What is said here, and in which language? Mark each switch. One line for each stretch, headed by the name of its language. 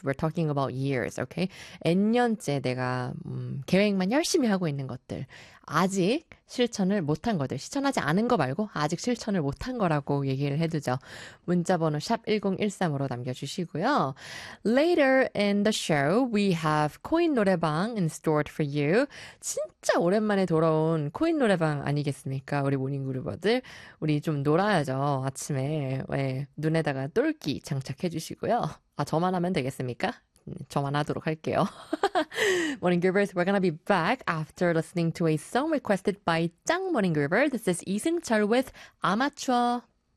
English: We're talking about years, okay?
Korean: N년째 내가 계획만 열심히 하고 있는 것들. 아직 실천을 못한 것들. 실천하지 않은 거 말고 아직 실천을 못한 거라고 얘기를 해두죠. 문자번호 샵1013으로 남겨주시고요.
English: Later in the show, we have Coin 노래방 in store for you.
Korean: 진짜 오랜만에 돌아온 코인 노래방 아니겠습니까? 우리 모닝그룹어들. 우리 좀 놀아야죠. 아침에 왜 눈에다가 똘끼 장착해주시고요. 아, 저만 하면 되겠습니까? 저만 하도록 할게요.
English: Morning Groovers, we're gonna be back after listening to a song requested by 짱 Morning Groover. This is 이승철 with 아마추어.